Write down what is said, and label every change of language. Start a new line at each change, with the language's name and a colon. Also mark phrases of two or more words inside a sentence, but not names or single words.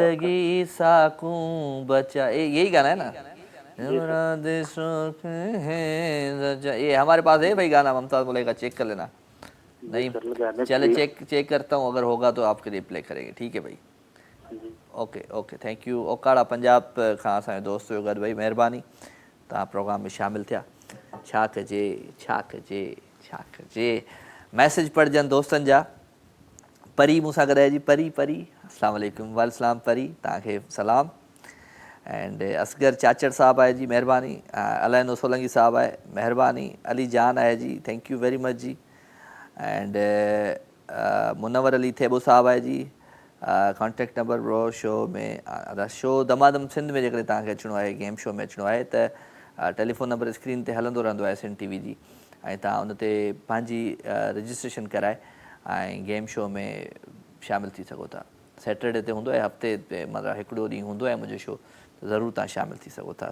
Hindi: जिंदगी साकू बचा, यही गाना है ना? ये हमारे पास है भाई गाना, मुमताज मुल्क का, चेक कर लेना। नहीं चले चेक करता हूँ, अगर होगा तो आपके लिए प्ले करेंगे, ठीक है भाई?
English: Okay okay, thank you.
Sindhi: ओकाड़ा पंजाब खां असांजो दोस्त हुयो गॾु, भाई महिरबानी, तव्हां प्रोग्राम में शामिल थिया। छा कजे छा कजे छा कजे। मैसेज पढ़जनि दोस्तनि जा। परी मूंसां गॾाए जी। परी परी
Arabic: السلام عليكم.
Sindhi: वालेकुम परी, तव्हांखे सलाम। एंड असगर चाचड़ साहब आहे जी, महिरबानी। अलाइनो सोलंगी साहब आहे, महिरबानी। अली जान आहे जी,
English: Thank you very much जी।
Sindhi: एंड मुनवर अली थेबो साहब आहे जी।
English: contact number
Sindhi: ब्रो शो में शो दमादम सिंध में जेकॾहिं तव्हांखे अचिणो आहे,
English: game show
Sindhi: में अचिणो आहे, त
English: telephone number
Sindhi: स्क्रीन ते हलंदो रहंदो आहे, SN TV जी, ऐं तव्हां उन ते पंहिंजी रजिस्ट्रेशन कराए ऐं
English: game show
Sindhi: में शामिलु थी सघो था। सैटरडे ते हूंदो आहे, हफ़्ते ते मतिलबु हिकिड़ो ॾींहुं हूंदो आहे मुंहिंजो शो, त ज़रूरु तव्हां शामिलु थी सघो था।